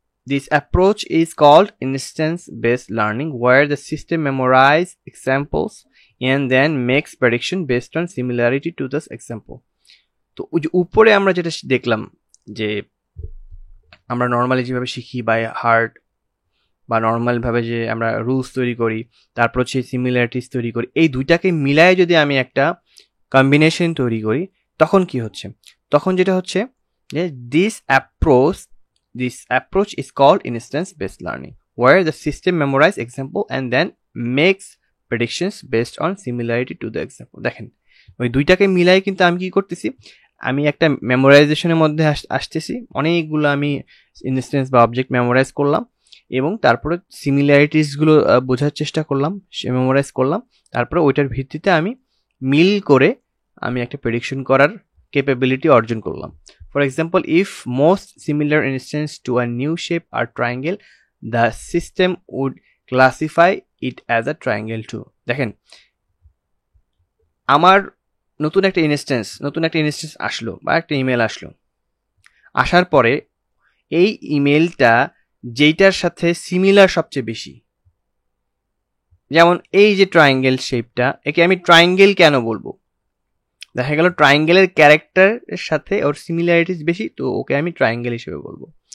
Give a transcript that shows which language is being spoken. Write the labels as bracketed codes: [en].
[en] This approach is called instance based learning, where the system memorizes examples and then makes prediction based on similarity to this example. [bn] তো ওই যে উপরে আমরা যেটা দেখলাম, যে আমরা নর্মালি যেভাবে শিখি বাই হার্ট বা নর্মালভাবে যে আমরা রুলস তৈরি করি, তারপর হচ্ছে সিমিলারিটিস তৈরি করি, এই দুইটাকে মিলায় যদি আমি একটা কম্বিনেশন তৈরি করি, তখন কি হচ্ছে? তখন যেটা হচ্ছে যে [en] This approach is called instance based learning, where the system memorize example and then makes predictions based on similarity to the example. [bn] দেখেন ওই দুইটাকে মিলাই কিন্তু আমি কি করতেছি, আমি একটা মেমোরাইজেশনের মধ্যে আসতেছি, অনেকগুলো আমি ইনস্ট্যান্স বা অবজেক্ট মেমোরাইজ করলাম এবং তারপরে সিমিলারিটিসগুলো বোঝার চেষ্টা করলাম, মেমোরাইজ করলাম, তারপরে ওইটার ভিত্তিতে আমি মিল করে আমি একটা প্রেডিকশন করার capability অর্জন করলাম. [en] For example, if most similar instance to a new shape are triangle, the system would classify it as a triangle too. [bn] দেখেন আমার নতুন একটা ইনস্ট্যান্স আসলো বা একটা ইমেল আসলো, আসার পরে এই ইমেলটা যেইটার সাথে সিমিলার সবচেয়ে বেশি, যেমন এই যে ট্রায়াঙ্গেল শেপটা, একে আমি ট্রায়াঙ্গেল কেন বলবো, দেখা গেল ট্রায়াঙ্গেলের ক্যারেক্টারের সাথে ওর সিমিলারিটিস বেশি, তো ওকে আমি ট্রায়াঙ্গেল হিসেবে বলবো.